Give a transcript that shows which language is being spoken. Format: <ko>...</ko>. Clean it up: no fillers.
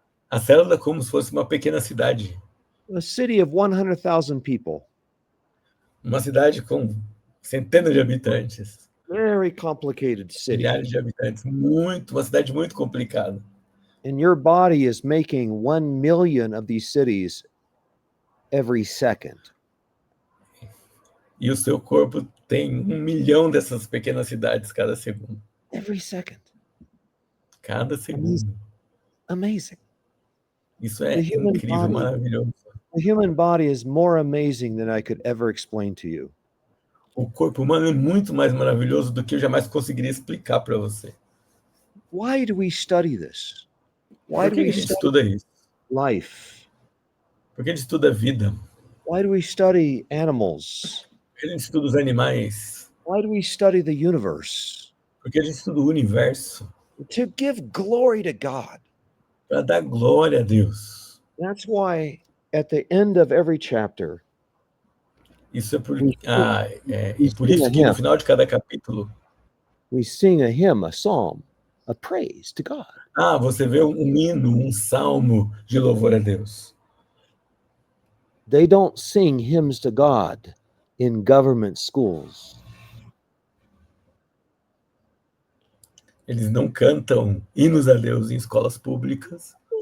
<pt>A célula é como se fosse uma pequena cidade.</pt> <en>A city of 100,000 people.</en> <pt>Uma cidade com centenas de habitantes.</pt> <en>very complicated city.</en> <pt>milhares de habitantes, uma cidade muito complicada.</pt> <en>And your body is making 1 million of these cities every second.</en> <pt>E o seu corpo tem 1 milhão dessas pequenas cidades cada segundo.</pt> <en>Every second.</en> <pt>Cada segundo.</pt> <en>Amazing.</en> <pt>Isso é</pt> <en>The human</en> <pt>incrível,</pt> <en>body.</en> <pt>maravilhoso.</pt> <en>The human body is more amazing than I could ever explain to you.</en> <pt>O corpo humano é muito mais maravilhoso do que eu jamais conseguiria explicar para você.</pt> <en>Why do we study this? Why</en> <pt>Por</pt> <en>do</en> <pt>que</pt> <en>we</en> <pt>a gente</pt> <en>study</en> <pt>estuda isso?</pt> <en>life?</en> <pt>Por que a gente estuda a vida?</pt> <en>Why do we study animals?</en> <pt>Por que a gente estuda os animais?</pt> <en>Why do we study the universe?</en> <pt>Por que a gente estuda o universo?</pt> <en>To give glory to God.</en> <pt>Para dar glória a Deus.</pt> <en>That's why at the end of every chapter,</en> <pt>Isso é por,</pt> <en>We-</en> <pt>e por isso que no final de cada capítulo,</pt> <en>we sing a hymn, a psalm, a praise to God.</en> <pt>você vê um hino, um salmo de louvor a Deus.</pt> <en>They don't sing hymns to God in government schools.</en> <pt>Eles não cantam hinos a Deus em escolas públicas.</pt>